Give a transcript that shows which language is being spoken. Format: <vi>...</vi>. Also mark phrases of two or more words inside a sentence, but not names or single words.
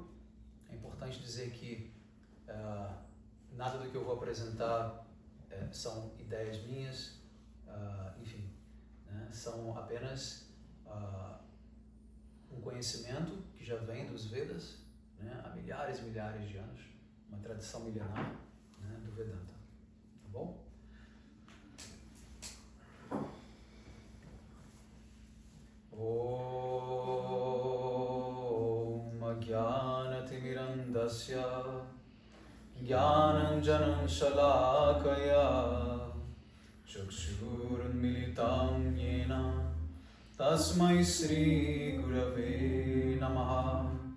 <pt>É importante dizer que nada do que eu vou apresentar são ideias minhas, enfim, né, são apenas um conhecimento que já vem dos Vedas, né, há milhares e milhares de anos, uma tradição milenar, né, do Vedanta. Tá bom?</pt> <sa>ॐ अज्ञान-तिमिरान्धस्य ज्ञानाञ्जनम् शलाकया चक्षुरुन्मीलितं येन तस्मै श्री गुरवे नमः.</sa>